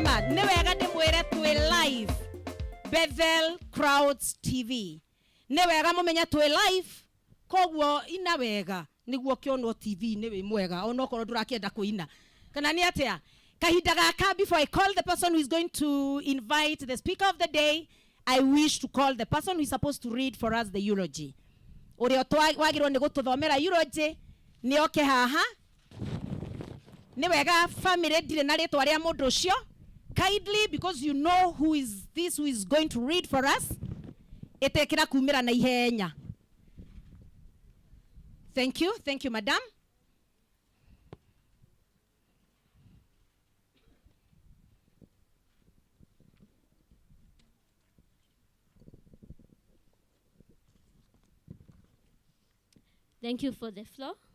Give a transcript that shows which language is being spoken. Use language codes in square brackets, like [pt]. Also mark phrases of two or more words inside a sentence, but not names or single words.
[ki] Nĩ wega ndĩmwĩre twĩ live Bethel Crowds TV. Nĩ wega mũmenye twĩ live, koguo ina wega nĩguo kĩonwo TV nĩ wĩ mwega onokorwo ndũrakĩenda kũina. Kana nĩ atĩa? Kahinda gaka, [en] before I call the person who is going to invite the speaker of the day, I wish to call the person who is supposed to read for us the eulogy. [ki] Ũrĩa wagĩrwo nĩ gũtũthomera eulogy nĩ oke haha. Nĩ wega family ndirĩ na rĩtwa rĩa mũndũ ũcio. [en] Kindly, because you know who is this who is going to read for us, [ki] etekira kumira na ihenya. [en] Thank you, madam. Thank you for the floor.